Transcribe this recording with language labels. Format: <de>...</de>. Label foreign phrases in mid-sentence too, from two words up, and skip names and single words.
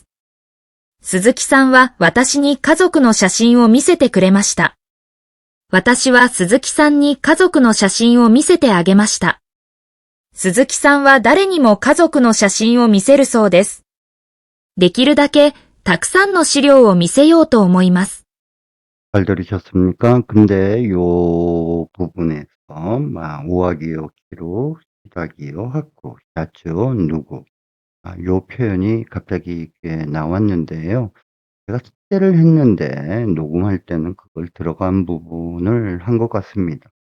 <ja>鈴木さんは私に家族の写真を見せてくれました。私は鈴木さんに家族の写真を見せてあげました。鈴木さんは誰にも家族の写真を見せるそうです。できるだけたくさんの資料を見せようと思います。</ja> <ko>잘 들으셨습니까? 근데 요 부분에서 우아기요, 기로, 시작이요, 학구, 야츠요, 누구 요 표현이 갑자기 나왔는데요. 제가 숙제를 했는데 녹음할 때는 그걸 들어간 부분을 한 것 같습니다.</ko>